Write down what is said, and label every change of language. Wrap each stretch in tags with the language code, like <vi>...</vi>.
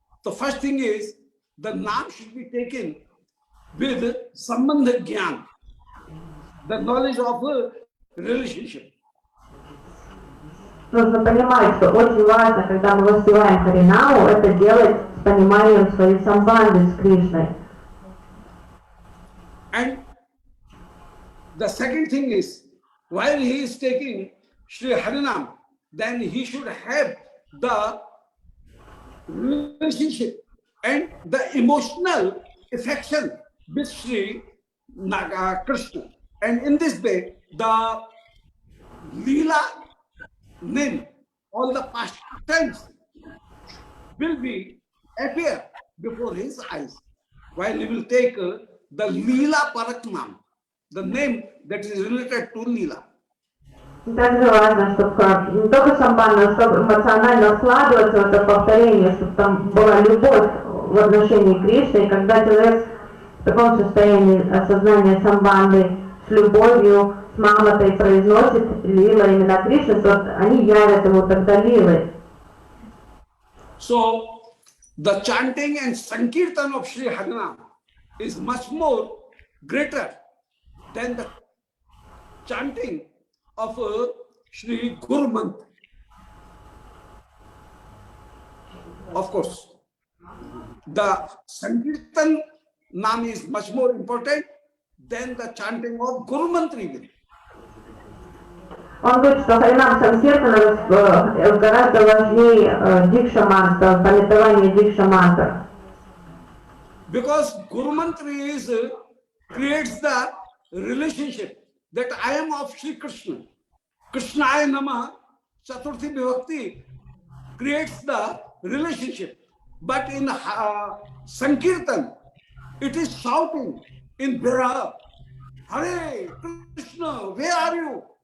<en>The first thing is, the Nam should be taken with Sambandha Gyan, the knowledge of a relationship.</en> <ru>Нужно понимать, что очень важно, когда мы воспеваем Харинаму, это делать с пониманием своей самбанды с Кришной.</ru> <en>And the second thing is, while he is taking Sri Harinam, then he should have the relationship and the emotional affection with Sri Krishna. And in this way, the Leela name, all the past times will be appear before his eyes, while he will take the Leela Paraknam, the name that is related to Leela.</en> <ru>Также важно, чтобы не только самбанно, чтобы эмоционально вкладываться в это повторение, чтобы там была любовь в отношении Кришны, и когда человек в таком состоянии осознания самбанды с любовью, с маматой произносит Лила имена Кришны, то они явят ему тогда Лилы.</ru> <en>So, the chanting and Sankirtan of Sri Harinam is much more greater than the chanting of Sri Guru Mantra. Of course, the Sankirtan Nam is much more important than the chanting of Guru Mantra even.</en> <ru>Он говорит, что Харинам Санкиртана гораздо важнее дикша мантра, пометование дикша мантра.</ru> <en>Because Guru Mantra is creates the relationship that I am of Sri Krishna. Krishnaya Namah, Chaturthi Vibhakti creates the relationship. But in Sankirtan, it is shouting in Viraha, Hare Krishna, where are you?</en>